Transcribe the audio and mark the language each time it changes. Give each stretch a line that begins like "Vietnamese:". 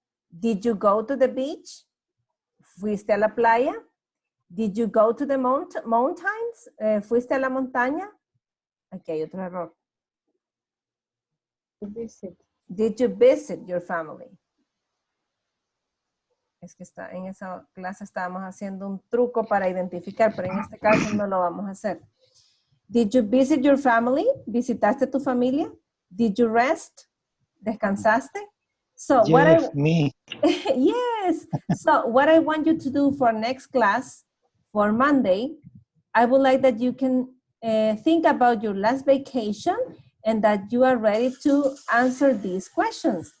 English: Did you go to the beach?
Spanish: ¿Fuiste a la playa?
English: Did you go to the mountains?
Spanish: ¿Fuiste a la montaña? Aquí hay otro error.
English: Visit. Did you visit your family?
Spanish: Es que está, en esa clase estábamos haciendo un truco para identificar, pero en este caso no lo vamos a hacer.
English: Did you visit your family?
Spanish: ¿Visitaste tu familia?
English: Did you rest?
Spanish: ¿Descansaste?
English: So Yes, me. yes. So what I want you to do for next class, for Monday, I would like that you can think about your last vacation and that you are ready to answer these questions.